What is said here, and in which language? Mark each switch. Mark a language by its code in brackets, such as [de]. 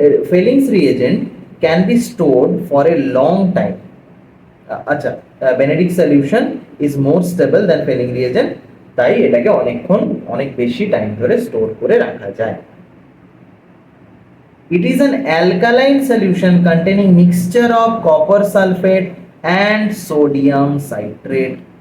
[en] Fehling's reagent can be stored for a long time. [bn] আচ্ছা, [en] Benedict solution is more stable than Fehling reagent, [bn] তাই এটাকে অনেকক্ষণ অনেক বেশি টাইম ধরে স্টোর করে রাখা যায়। [en] It is an alkaline solution containing mixture of copper sulfate and sodium citrate.